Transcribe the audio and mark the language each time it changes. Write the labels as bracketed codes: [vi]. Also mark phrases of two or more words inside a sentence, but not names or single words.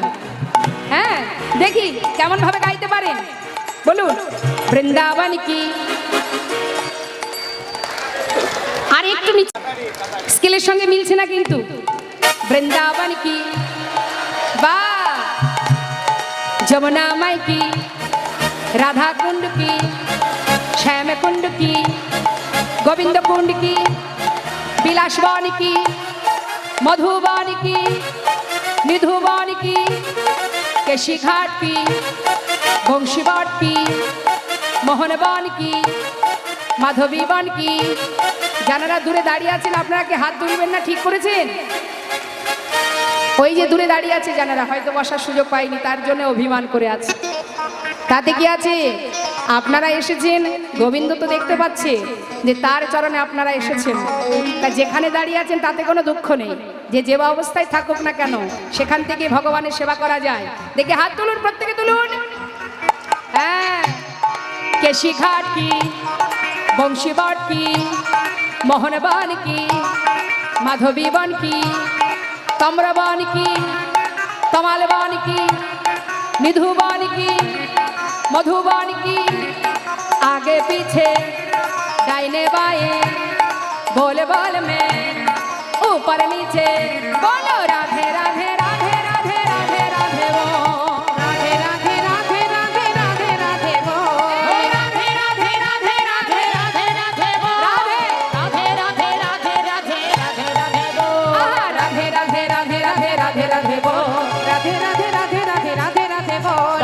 [bn] হ্যাঁ দেখি কেমন ভাবে গাইতে পারেন, বলুন বৃন্দাবন কি। আর একটু নিচে স্কেলের সঙ্গে মিলছে না কিন্তু, বৃন্দাবন কি বা [hi] यमुना माई की, राधा कुंड की, श्याम कुंड की, गोविंद कुंड की, बिलासवन की, मधुबन की, निधुबन की, केशी घाट की, बंशीवाट की, मोहनबन की, माधवीबन की। [bn] যারা দূরে দাঁড়িয়ে আছেন আপনারা কি হাত তুলবেন না, ঠিক করেছেন? ওই যে দূরে দাঁড়িয়ে আছে যারা হয়তো বসার সুযোগ পায়নি, তার জন্য অভিমান করে আছে, তাতে কি আছে? আপনারা এসেছেন, গোবিন্দ তো দেখতে পাচ্ছে যে তার চরণে আপনারা এসেছেন, তা যেখানে দাঁড়িয়ে আছেন তাতে কোনো দুঃখ নেই, যে যে অবস্থায় থাকুক না কেন সেখান থেকে ভগবানের সেবা করা যায়। দেখে হাত তুলুন, প্রত্যেকে তুলুন। [hi] হ্যাঁ, केशी घाट की, बंशीवट की, मोहनबन की, माधवीबन की, तम्रबन की, तमालबन की, निधुबन की, मधुबन की, आगे पीछे दाहिने बाएं बोल बोल में ऊपर नीचे बोलो राधे राधे राधे राधे राधे राधे वो [bn] রাধে রাধে রাধে রাধে রাধে রাধে বল, [hi] राधे राधे राधे राधे राधे राधे वो [bn] রাধে রাধে রাধে রাধে রাধে রাধে বল, [hi] आहा, राधे राधे राधे राधे राधे राधे वो [bn] রাধে রাধে রাধে রাধে রাধে রাধে বল,